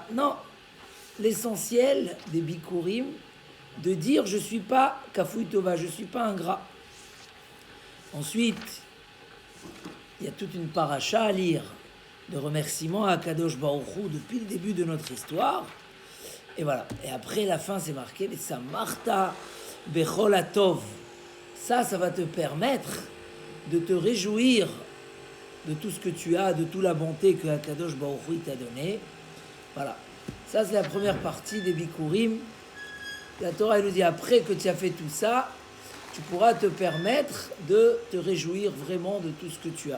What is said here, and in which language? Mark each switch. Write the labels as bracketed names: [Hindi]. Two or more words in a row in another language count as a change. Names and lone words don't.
[French] Non, l'essentiel des bikurim, de dire je ne suis pas [Hebrew] כפוי טובה, [French] je ne suis pas ingrat. Ensuite, il y a toute une paracha à lire de remerciements à [Hebrew] קדוש ברוך הוא [French] depuis le début de notre histoire. Et voilà. Et après, la fin, c'est marqué « [Hebrew] ושמחת בכל הטוב ». [French] Ça va te permettre de te réjouir de tout ce que tu as, de toute la bonté que [Hebrew] קדוש ברוך הוא [French] t'a donné. Voilà. Ça, c'est la première partie des bikurim. La Torah, elle nous dit, après que tu as fait tout ça, tu pourras te permettre de te réjouir vraiment de tout ce que tu as.